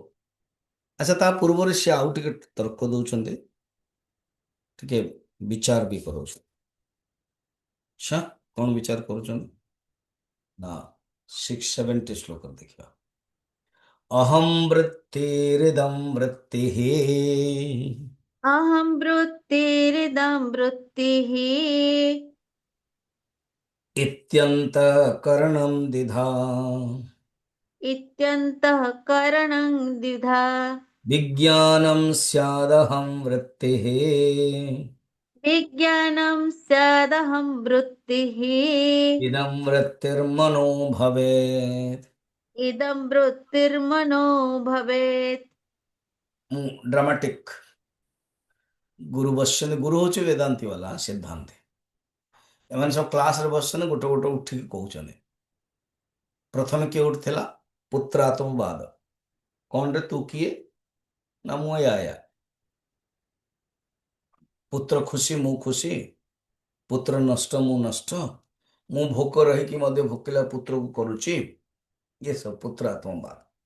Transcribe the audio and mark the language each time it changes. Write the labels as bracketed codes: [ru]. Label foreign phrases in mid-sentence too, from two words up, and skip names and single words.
[or] ଆଚ୍ଛା, ତା ପୂର୍ବରୁ ସିଏ ଆଉ ଟିକେ ତର୍କ ଦଉଛନ୍ତି, ଟିକେ ବିଚାର ବି କରୁଛନ୍ତି। ଆଚ୍ଛା, କଣ ବିଚାର କରୁଛନ୍ତି ନା, 670 ଶ୍ଲୋକ ଦେଖିବା। [sa] ଅହଂ ବୃତ୍ତିରିଦଂ ବୃତ୍ତିଃ अहं वृत्तिरिदं वृत्तिः इत्यन्तःकरणं द्विधा इत्यन्तःकरणं द्विधा विज्ञानं स्यादहं वृत्तिः विज्ञानं स्यादहं वृत्तिः इदं वृत्तिर्मनो भवेत्। इदं वृत्तिर्मनो भवेत्। [or] ଡ୍ରାମାଟିକ ଗୁରୁ ବସଛନ୍ତି, ଗୁରୁ ହଉଛି ବେଦାନ୍ତୀ ବାଲା ସିଦ୍ଧାନ୍ତ। ଏମାନେ ସବୁ କ୍ଲାସରେ ବସିଛନ୍ତି, ଗୋଟେ ଗୋଟେ ଉଠିକି କହୁଛନ୍ତି। ପ୍ରଥମେ କିଏ ଉଠିଥିଲା? ପୁତ୍ରାତ୍ମବାଦ। କଣରେ ତୁ କିଏ? ନା ମୁଁ ଏୟା। ପୁତ୍ର ଖୁସି ମୁଁ ଖୁସି, ପୁତ୍ର ନଷ୍ଟ ମୁଁ ନଷ୍ଟ, ମୁଁ ଭୋକ ରହିକି ମଧ୍ୟ ଭୋକିଲା ପୁତ୍ରକୁ କରୁଛି, ଇଏ ସବୁ ପୁତ୍ର ଆତ୍ମବାଦ।